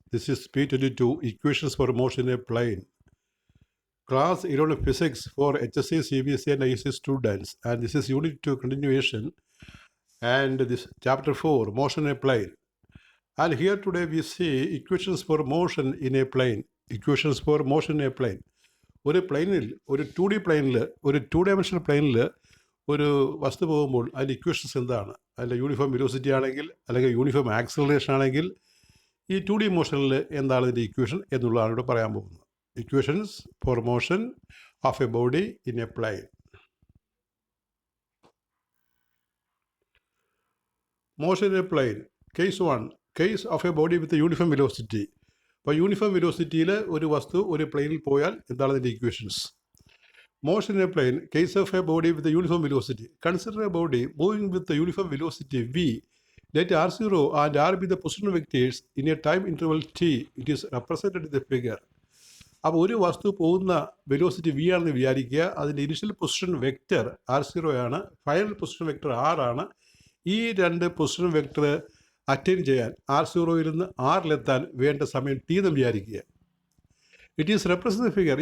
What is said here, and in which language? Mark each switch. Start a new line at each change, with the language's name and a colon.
English: This is P22 equations for motion in a plane. Class 11 physics for HSC, CBSE and ISC students, and this is unit 2 continuation and this chapter 4 motion in a plane. And here today we see equations for motion in a plane. Equations for motion in a plane.
Malayalam: ഒരു പ്ലെയിനിൽ ഒരു 2D പ്ലെയിനിൽ ഒരു 2 dimensional പ്ലെയിനിൽ ഒരു വസ്തു പോകുമ്പോൾ അതിൻ്റെ ഇക്വേഷൻസ് എന്താണ്? അതിൻ്റെ യൂണിഫോം വെലോസിറ്റി ആണെങ്കിൽ അല്ലെങ്കിൽ യൂണിഫോം ആക്സിലറേഷൻ ആണെങ്കിൽ ഈ 2D മോഷനിൽ എന്താണ് ഇതിൻ്റെ ഇക്വേഷൻ എന്നുള്ളതാണ് ഇവിടെ പറയാൻ പോകുന്നത്.
English: Equations for motion of a body in a plane. Motion in a plane. Case 1. Case of a body with uniform velocity.
Malayalam: അപ്പോൾ യൂണിഫോം വെലോസിറ്റിയിൽ ഒരു വസ്തു ഒരു പ്ലെയിനിൽ പോയാൽ എന്താണ് ഇതിൻ്റെ equations?
English: Motion in a plane, case of a body with a uniform velocity. Consider a body moving with a uniform velocity v. Let r0 and r be the position vectors in a time interval t. It is represented in the figure.
Malayalam: അപ്പോൾ ഒരു വസ്തു പോകുന്ന velocity V ആണെന്ന് വിചാരിക്കുക. അതിൻ്റെ initial position vector r0 ആണ്, final position vector r ആണ്. ഈ രണ്ട് പൊസിഷൻ വെക്റ്റർ അറ്റൈൻ ചെയ്യാൻ r0യിൽ നിന്ന് ആറിലെത്താൻ വേണ്ട സമയം t എന്ന് വിചാരിക്കുക.
English: It is represent figure.